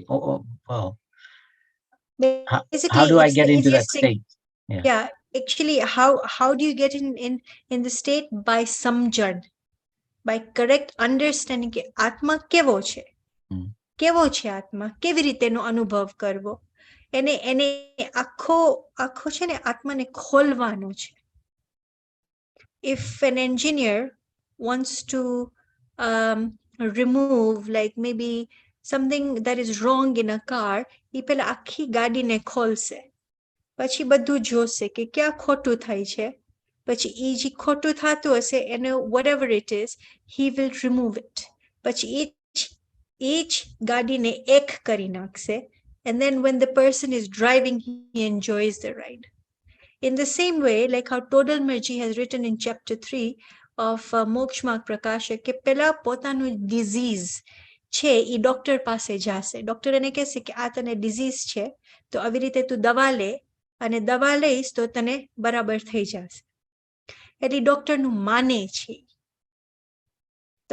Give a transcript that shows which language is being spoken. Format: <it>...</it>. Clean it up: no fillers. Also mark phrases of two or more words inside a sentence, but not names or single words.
<en>Oh wow. How do I get into that state? Yeah, actually, how do you get in the state? By samjan, by correct understanding</en> <gu>કે આત્મા કેવો છે, કેવો છે આત્મા, કેવી રીતે એનો અનુભવ કરવો, એને આખો છે ને આત્માને ખોલવાનો છે.</gu> <en>If an engineer wants to remove like maybe something that is wrong in a car,</en> <gu>એ પેલા આખી ગાડીને ખોલશે, પછી બધું જોશે કે ક્યાં ખોટું થાય છે, પછી એ જે ખોટું થતું હશે એને</gu> <en>whatever it is, he will remove it.</en> <gu>પછી each ગાડીને એક કરી નાખશે,</gu> <en>and then when the person is driving, he enjoys the ride. In the same way, like how Todal Merji has written in chapter 3 of Mokshamarg Prakasha,</en> <gu>કે પેલા પોતાનું disease છે એ ડોક્ટર પાસે જશે. ડોક્ટર એને કહેશે કે આ તને disease છે તો આવી રીતે તું દવા લે અને દવા લઈશ તો તને બરાબર થઈ જશે. એટલે ડોક્ટરનું માને છે.</gu>